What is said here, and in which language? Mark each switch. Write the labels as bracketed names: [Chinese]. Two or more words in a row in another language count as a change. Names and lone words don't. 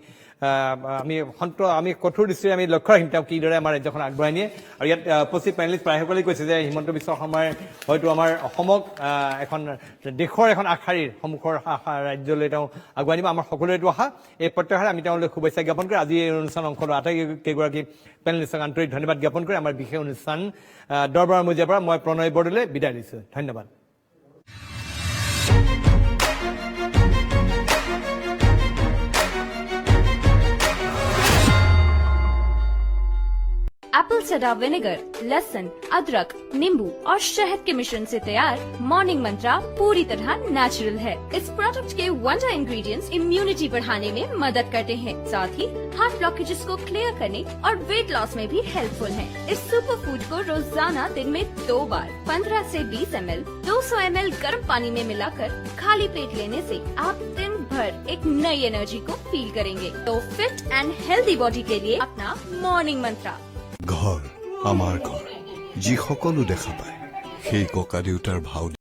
[Assamese] আমি কঠোৰ দৃষ্টিৰে আমি লক্ষ্য ৰাখিম তেওঁ কিদৰে আমাৰ ৰাজ্যখন আগবঢ়াই নিয়ে আৰু ইয়াত উপস্থিত পেনেলিষ্ট প্ৰায়সকলেই কৈছে যে হিমন্ত বিশ্ব শৰ্মাই হয়তো আমাৰ অসমক এখন দেশৰ এখন আগশাৰীৰ সন্মুখৰ ৰাজ্যলৈ তেওঁ আগুৱাই নিব আমাৰ সকলোৰে এইটো আশা এই প্ৰত্যাশাৰে আমি তেওঁলোকে শুভেচ্ছা জ্ঞাপন কৰি আজি এই অনুষ্ঠান অংশ লোৱা আটাইকেইগৰাকী পেনেলিষ্টক আন্তৰিক ধন্যবাদ জ্ঞাপন কৰি আমাৰ বিশেষ অনুষ্ঠান দৰবাৰ মজিয়াৰ পৰা মই প্ৰণয় বৰদলৈ বিদায় দিছোঁ ধন্যবাদ [English] apple cider vinegar, [Hindi] लहसुन, अदरक, नींबू और शहद के मिश्रण से तैयार मॉर्निंग मंत्रा पूरी तरह नेचुरल है। इस प्रोडक्ट के [English] wonder ingredients immunity [Hindi] बढ़ाने में मदद करते हैं, साथ ही [English] heart blockages [Hindi] को क्लियर करने और [English] weight loss [Hindi] में भी हेल्पफुल हैं। इस [English] super food [Hindi] को रोजाना दिन में 2 बार 15 से 20 ml 200 ml गर्म पानी में मिलाकर खाली पेट लेने से आप दिन भर एक नई एनर्जी को फील करेंगे। तो [English] fit and healthy body [Hindi] के लिए अपना मॉर्निंग मंत्रा। [Assamese] ঘৰ আমাৰ ঘৰ যি সকলো দেখা পায় সেই ককা দেউতাৰ ভাও